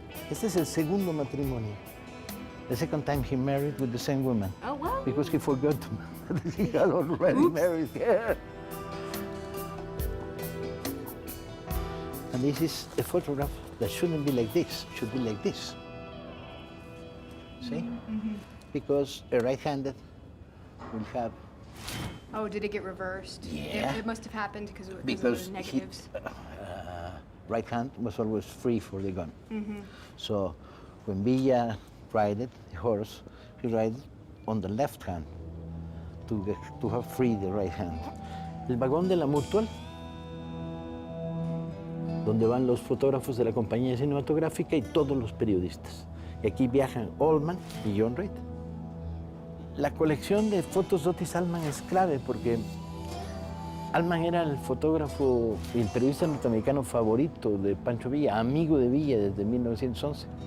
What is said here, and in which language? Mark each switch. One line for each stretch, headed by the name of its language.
Spanish: Este es el segundo matrimonio.
English: The second time he married with the same woman. Oh, wow. Because he forgot that he had already married her. And this is a photograph that shouldn't be like this, should be like this. See? Because a right-handed will have Oh, did it get reversed? Yeah. It must have happened because of Because the negatives. right hand was always free for the gun. So when Villa ride it, the horse, he rides on the left hand to have free the right hand.
Spanish: El vagón de la Mutual, donde van los fotógrafos de la compañía cinematográfica y todos los periodistas. Y aquí viajan Allman y John Reed. La colección de fotos de Otis Allman es clave porque Allman era el fotógrafo y el periodista norteamericano favorito de Pancho Villa, amigo de Villa desde 1911.